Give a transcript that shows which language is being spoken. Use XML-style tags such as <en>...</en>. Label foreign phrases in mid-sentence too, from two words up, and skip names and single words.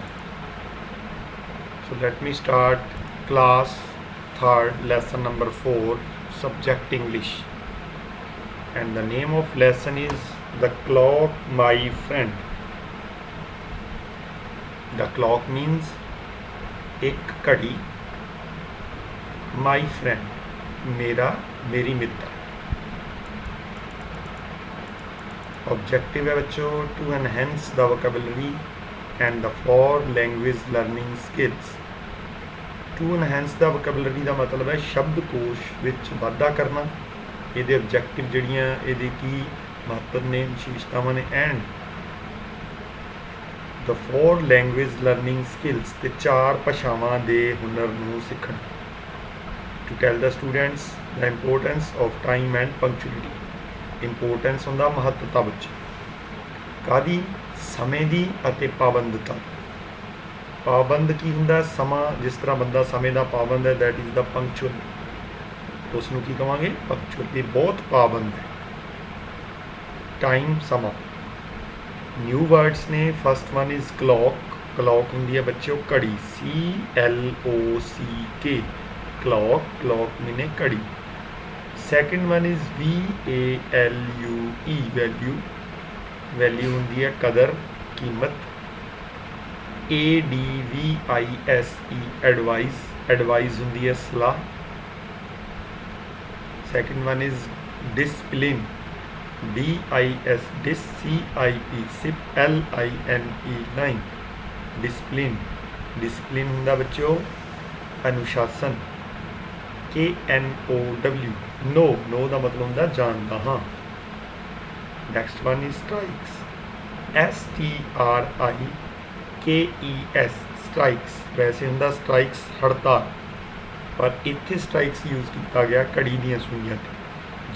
<en>So let me start class 3rd, lesson number 4, subject English. And the name of lesson is The Clock, My Friend. The clock means</en> <hi>एक घड़ी,</hi> <en>my friend</en> <hi>मेरी मित्र.</hi> <en>Objective</en> <hi>है बच्चों</hi> <en>to enhance the vocabulary and the for language learning skills. To enhance the vocabulary</en> <pa>ਦਾ ਮਤਲਬ ਹੈ ਸ਼ਬਦਕੋਸ਼ ਵਿੱਚ ਵਾਧਾ ਕਰਨਾ. ਇਹਦੇ objective ਜਿਹੜੀਆਂ ਇਹਦੇ ਕੀ ਮਹੱਤਵ ਨੇ, ਵਿਸ਼ੇਸ਼ਤਾਵਾਂ ਨੇ,</pa> <en>and the for language learning skills</en> <pa>ਤੇ 4 ਭਾਸ਼ਾਵਾਂ ਦੇ ਹੁਨਰ ਨੂੰ ਸਿੱਖਣਾ.</pa> <en>To tell the students the importance of time and punctuality.</en> <pa>ਇੰਪੋਰਟੈਂਸ ਹੁੰਦਾ ਮਹੱਤਤਾ ਵਿੱਚ ਕਾਹਦੀ, ਸਮੇਂ ਦੀ ਅਤੇ ਪਾਬੰਦਤਾ. ਪਾਬੰਦ ਕੀ ਹੁੰਦਾ, ਸਮਾਂ. ਜਿਸ ਤਰ੍ਹਾਂ ਬੰਦਾ ਸਮੇਂ ਦਾ ਪਾਬੰਦ ਹੈ,</pa> <en>that is the punctual.</en> <pa>ਉਸ ਨੂੰ ਕੀ ਕਹਾਂਗੇ, ਪੰਕਚੁਅਲ. ਇਹ ਬਹੁਤ ਪਾਬੰਦ ਹੈ. ਟਾਈਮ ਸਮਾਂ.</pa> <en>new words</en> <pa>ਨੇ.</pa> <en>first one is clock.</en> <pa>ਕਲੌਕ ਹੁੰਦੀ ਹੈ ਬੱਚਿਓ ਘੜੀ, CLOCK.</pa> <en>clock means</en> <pa>ਘੜੀ.</pa> <en>Second one is VALUE, value</en> <pa>ਹੁੰਦੀ ਹੈ ਕਦਰ, ਕੀਮਤ.</pa> <en>ADVISE, advice</en> <pa>ਹੁੰਦੀ ਹੈ ਸਲਾਹ.</pa> <en>Second one is discipline, DISCIP, LINE, discipline</en> <pa>ਹੁੰਦਾ ਬੱਚਿਓ ਅਨੁਸ਼ਾਸਨ.</pa> <en>KNOW, no</en> <pa>ਦਾ ਮਤਲਬ ਹੁੰਦਾ ਜਾਣਦਾ ਹਾਂ.</pa> <en>next one is strikes, STRIKES, strikes.</en> <pa>ਵੈਸੇ ਹੁੰਦਾ ਸਟ੍ਰਾਈਕਸ ਹੜਤਾਲ, ਪਰ ਇੱਥੇ ਸਟ੍ਰਾਈਕਸ ਯੂਜ਼ ਕੀਤਾ ਗਿਆ ਘੜੀ ਦੀਆਂ ਸੂਈਆਂ 'ਤੇ.</pa>